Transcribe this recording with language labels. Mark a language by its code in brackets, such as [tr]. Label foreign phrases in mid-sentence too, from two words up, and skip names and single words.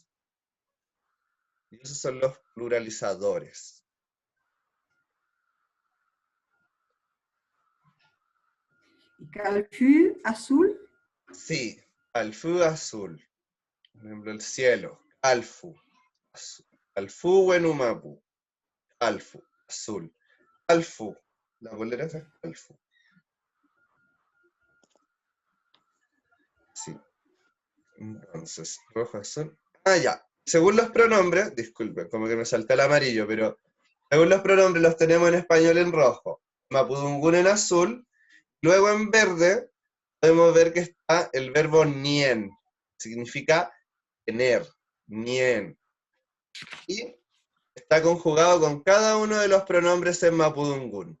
[es] Y esos son los pluralizadores. ¿Y calfu azul? Sí, alfu azul. Por ejemplo, el cielo. Alfu. Azul. [arn] Alfu wenumapu. Alfu. [es] Azul. Alfu. La bolera es alfu. Sí. Entonces, rojo, azul. Ah, ya. Según los pronombres, disculpen, como que me salté el amarillo, pero según los pronombres los tenemos en español en rojo, mapudungún en azul, luego en verde podemos ver que está el verbo nien, significa tener, nien, y está conjugado con cada uno de los pronombres en mapudungún.